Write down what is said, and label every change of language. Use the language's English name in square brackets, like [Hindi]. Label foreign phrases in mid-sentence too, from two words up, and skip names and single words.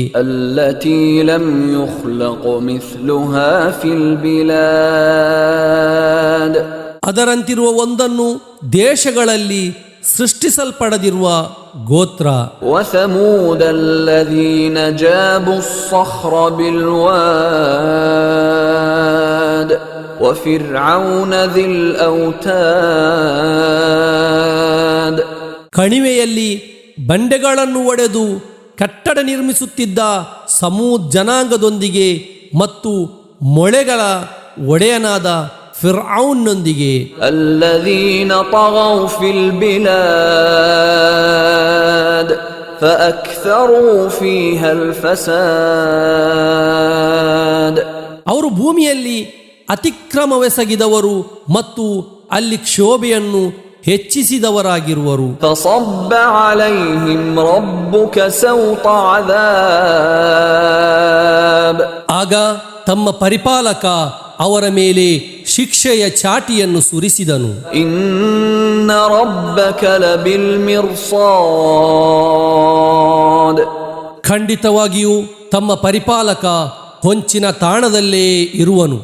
[Arabic] التي لم يخلق مثلها في البلاد. [Kannada] ಅದರಂತಿರುವ ಒಂದನ್ನು ದೇಶಗಳಲ್ಲಿ ಸೃಷ್ಟಿಸಲ್ಪಡದಿರುವ ಗೋತ್ರ. [Arabic] وثمود الذين جابوا الصخر بالواد وفرعون ذي الأوتاد. [Kannada] ಕಣಿವೆಯಲ್ಲಿ ಬಂಡೆಗಳನ್ನು ಒಡೆದು ಕಟ್ಟಡ ನಿರ್ಮಿಸುತ್ತಿದ್ದ ಸಮೂದ್ ಜನಾಂಗದೊಂದಿಗೆ ಮತ್ತು ಮೊಳೆಗಳ ಒಡೆಯನಾದ ಫಿರ್ಔನ್ನೊಂದಿಗೆ. [Arabic] الذين طغوا في البلاد فأكثروا فيها الفساد. [Kannada] ಅವರು ಭೂಮಿಯಲ್ಲಿ ಅತಿಕ್ರಮವೆಸಗಿದವರು ಮತ್ತು ಅಲ್ಲಿ ಕ್ಷೋಭೆಯನ್ನು ಹೆಚ್ಚಿಸಿದವರಾಗಿರುವರು. [Arabic] فصب عليهم ربك سوط عذاب. [Kannada] ಆಗ ತಮ್ಮ ಪರಿಪಾಲಕ ಅವರ ಮೇಲೆ ಶಿಕ್ಷೆಯ ಚಾಟಿಯನ್ನು ಸುರಿಸಿದನು. [Arabic] إن ربك لبالمرصاد. [Kannada] ಖಂಡಿತವಾಗಿಯೂ ತಮ್ಮ ಪರಿಪಾಲಕ ಹೊಂಚಿನ ತಾಣದಲ್ಲೇ ಇರುವನು.